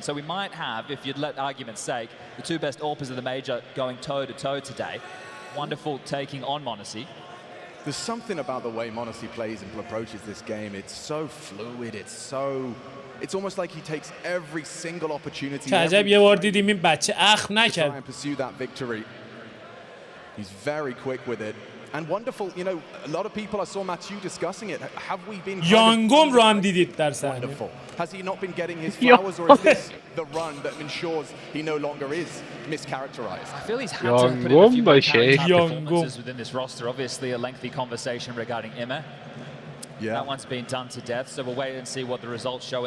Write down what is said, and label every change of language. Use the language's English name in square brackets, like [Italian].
[English] So we might have, if you'd let argument's sake, the two best AWPers of the major going toe-to-toe today. Wonderful taking on Monacy. There's something about the way Monacy plays and approaches this game. It's so fluid. It's almost like he takes every single opportunity. [Persian] عجب یه بار دیدیم این بچه اخم نکرد. [English] Try and pursue that victory. He's very quick with it. And wonderful, you know, a lot of people, I saw Mathieu discussing it. Have we been [Persian] یانگوم رو هم دیدید در صحنه. [English] Has he not been getting his flowers, or is this the run that ensures he no longer is mischaracterized? I feel he's had to put in a few more performances within this roster. Obviously, a lengthy conversation regarding Emma. Yeah. That one's been done to death, so we'll wait and see what the results show.